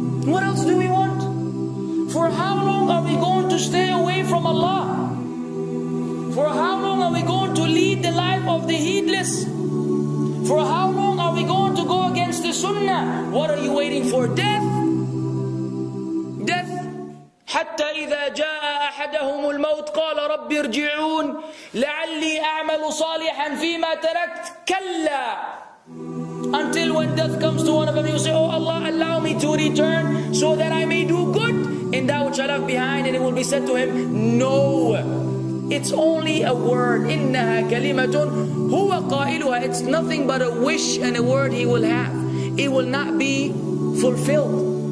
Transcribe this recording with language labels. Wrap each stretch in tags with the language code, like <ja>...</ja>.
<en>What else do we want? For how long are we going to stay away from Allah? For how long are we going to lead the life of the heedless? For how long are we going to go against the sunnah? What are you waiting for? Death? Death.</en> <ar>حتى إذا جاء أحدهم الموت قال رب ارجعون لعلي أعمل صالحا فيما تركت كلا.</ar> <en>Until when death comes to one of them, you say, oh Allah, allow me to return so that I may do good in that which I left behind. And it will be said to him, no, it's only a word.</en> <ar>إِنَّهَا كَلِمَةٌ هُوَ قَائِلُهَا.</ar> <en>It's nothing but a wish and a word he will have. It will not be fulfilled.</en>